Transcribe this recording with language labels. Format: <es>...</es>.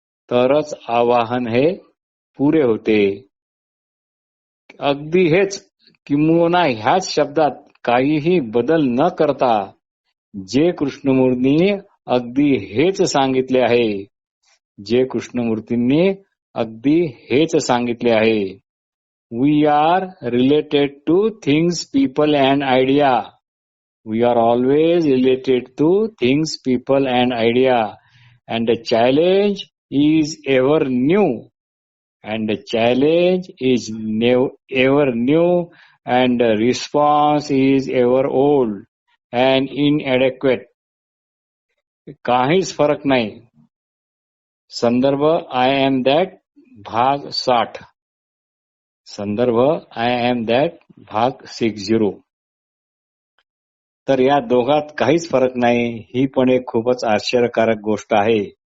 <mr>तरच आवाहन हे पुरे होते. अगदी हेच किंबहुना ह्याच शब्दात काहीही बदल न करता जे कृष्णमूर्तींनी अगदी हेच सांगितले आहे. जे कृष्णमूर्तींनी अगदी हेच सांगितले आहे.</mr> <en>We are related to things, people and idea. We are always related to things, people and idea. And the challenge is ever new. And the challenge is ever new. And the response is ever old and inadequate.</en> <mr>काहीच फरक नाही. संदर्भ I am that भाग 60. संदर्भ I am that भाग 60. तर या दोघात काहीच फरक नाही. ही पण एक खूपच आश्चर्यकारक गोष्ट आहे.</mr>